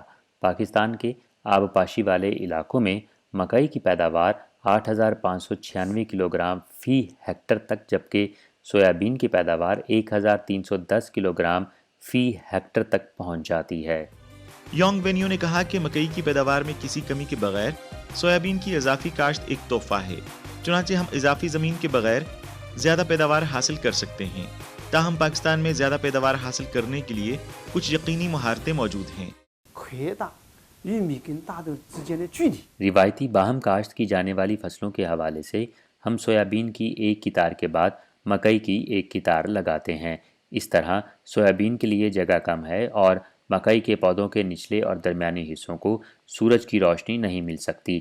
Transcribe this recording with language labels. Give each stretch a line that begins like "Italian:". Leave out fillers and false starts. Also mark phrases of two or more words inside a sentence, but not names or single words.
Urdu: پاکستان کے آبپاشی والے علاقوں میں مکئی کی پیداوار 8,596 کلوگرام فی ہیکٹر تک، جبکہ سویابین کی پیداوار 1,310 کلوگرام فی ہیکٹر تک پہنچ جاتی ہے۔ یانگ وینیو نے کہا کہ مکئی کی پیداوار میں کسی کمی کے بغیر سویابین کی اضافی کاشت ایک تحفہ ہے، چنانچہ ہم اضافی زمین کے بغیر زیادہ پیداوار حاصل کر سکتے ہیں. تاہم پاکستان میں زیادہ پیداوار حاصل کرنے کے لیے کچھ یقینی مہارتیں موجود ہیں.
Chinese: 扩大玉米跟大豆之间的距离。
Urdu: روایتی باہم کاشت کی جانے والی فصلوں کے حوالے سے ہم سویابین کی ایک قطار کے بعد مکئی کی ایک قطار لگاتے ہیں. اس طرح سویابین کے لیے جگہ کم ہے اور مکئی کے پودوں کے نچلے اور درمیانی حصوں کو سورج کی روشنی نہیں مل سکتی.